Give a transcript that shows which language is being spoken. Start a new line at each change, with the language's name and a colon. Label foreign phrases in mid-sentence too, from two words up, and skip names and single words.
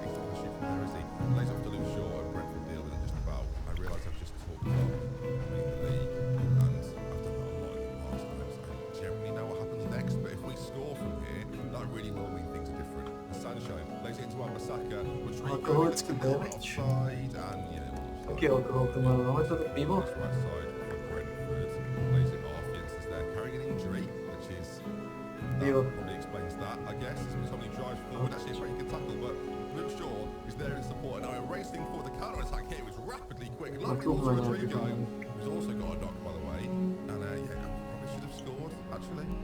English: He's not going to shoot from there, is he? Lays off to Luke Shaw, and Brentford deal with it just about. I realise I've just talked about winning the league, and I've done that a lot in the past times. I generally know what happens next, but if we score from here, that really will mean things are different. Sancho lays it into Wan-Bissaka, which
Slovak: Alkoholický beč.
English: offside, and
Slovak: Aký alkohol to má? Máme to pivo?
English: right side for Brentford, lays it off. Jensen's there carrying an injury, which is
Slovak: Pivo.
English: probably explains that, I guess. Somebody drives forward, actually a very good tackle, but Luke Shaw is there in support, and now we're racing forward. The counter-attack here was rapidly quick. Lovely ball to Rodrigo, who's also got a knock, by the way, and probably should have scored, actually.